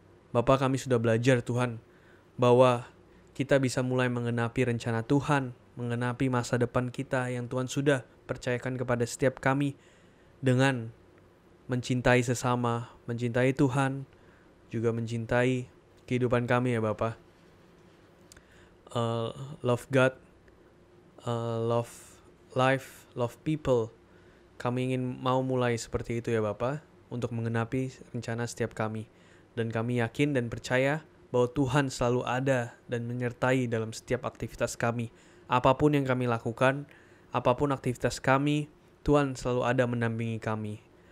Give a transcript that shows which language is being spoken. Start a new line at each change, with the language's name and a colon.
Indonesian: Bapak, kami sudah belajar Tuhan bahwa kita bisa mulai menggenapi rencana Tuhan, menggenapi masa depan kita yang Tuhan sudah percayakan kepada setiap kami dengan mencintai sesama, mencintai Tuhan, juga mencintai kehidupan kami ya Bapak.
English: Love God, love life, love people.
Indonesian: Kami ingin mau mulai seperti itu ya Bapak, untuk menggenapi rencana setiap kami. Dan kami yakin dan percaya bahwa Tuhan selalu ada dan menyertai dalam setiap aktivitas kami. Apapun yang kami lakukan, apapun aktivitas kami, Tuhan selalu ada mendampingi kami.